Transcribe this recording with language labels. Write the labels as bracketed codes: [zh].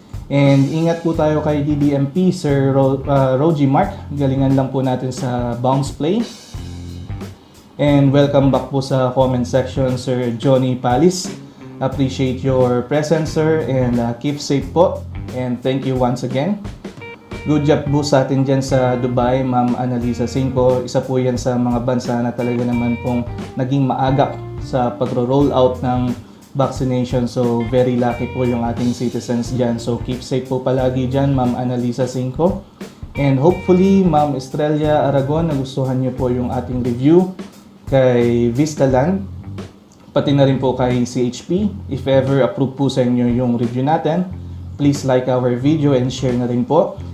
[tl] And ingat po tayo kay DDMP, Sir Rogie Mark. Galingan lang po natin sa bounce play. And [en] welcome back [tl] po sa comment section, Sir Johnny Palis. [en] Appreciate your presence, sir, and keep safe po. And thank you once again. Good job [tl] po sa atin dyan sa Dubai, Ma'am Annalisa Cinco. Isa po yan sa mga bansa na talaga naman pong naging maagap sa pagro-roll out ng vaccination. So, very lucky po yung ating citizens dyan. So, keep safe po palagi dyan, Ma'am Annalisa Cinco. And hopefully, Ma'am Estrella Aragon, nagustuhan niyo po yung ating review kay Vistaland, pati na rin po kay CHP. [en] If ever approve [tl] po sa inyo yung review natin, [en] please like our video and share [tl] na rin po.